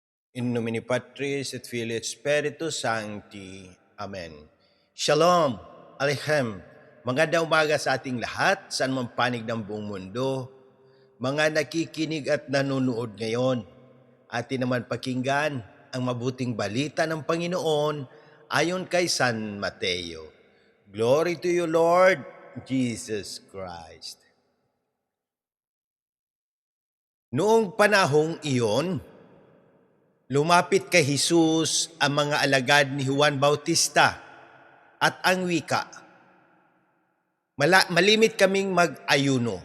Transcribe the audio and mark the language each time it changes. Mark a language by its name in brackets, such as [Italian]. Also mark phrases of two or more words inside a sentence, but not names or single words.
[Latin] In nomine Patris et Filii et Spiritus Sancti. [Hebrew] Amen. שלום עליכם. [Filipino] Magandang umaga sa ating lahat, saan man panig ng buong mundo. Mga nakikinig at nanonood ngayon, atin naman pakinggan ang mabuting balita ng Panginoon ayon kay San Mateo. [English] Glory to you, Lord Jesus Christ. [Filipino] Noong panahong iyon, lumapit kay Jesus ang mga alagad ni Juan Bautista at ang wika, malimit kaming mag-ayuno.